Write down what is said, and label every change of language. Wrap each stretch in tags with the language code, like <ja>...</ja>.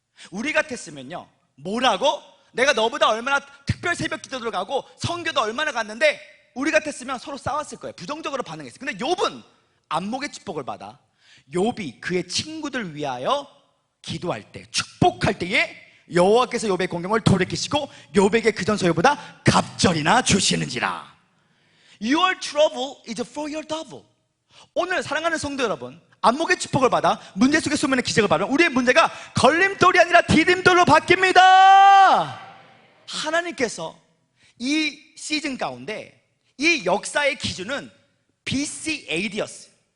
<ko>우리 같았으면요, 뭐라고? 내가 너보다 얼마나 특별 새벽 기도를 가고 성교도 얼마나 갔는데 우리 같았으면 서로 싸웠을 거예요. 부정적으로 반응했어요. 근데 욥은 안목의 축복을 받아 욥이 그의 친구들 위하여 기도할 때, 축복할 때에 여호와께서 욥의 공경을 돌이키시고 욥에게 그전 소유보다 갑절이나 주시는지라.</ko> <en>Your trouble is for your double.</en> <ko>오늘 사랑하는 성도 여러분, 안목의 축복을 받아 문제 속에 숨어있는 기적을 받으면 우리의 문제가 걸림돌이 아니라 디딤돌로 바뀝니다. 하나님께서 이 시즌 가운데 이 역사의 기준은 BC AD였어요.</ko>